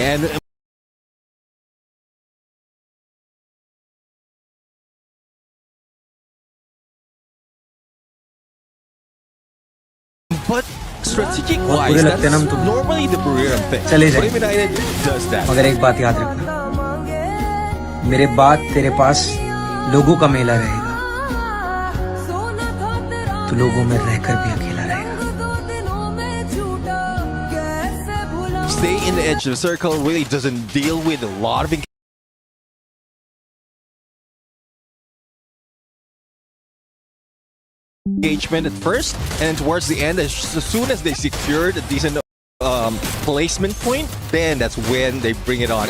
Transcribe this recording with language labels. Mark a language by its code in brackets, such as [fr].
[en] And but strategic wise, that's normally the Buriram thing. Buriram United does that. [hi] मगर एक बात याद रखना, मेरे बाद तेरे पास लोगों का मेला रहेगा, तो लोगों में रहकर भी अकेला रहेगा. [en] Stay in the edge of the circle really doesn't deal with a lot of engagement at first, and towards the end, as soon as they secured a decent placement point, then that's when they bring it on.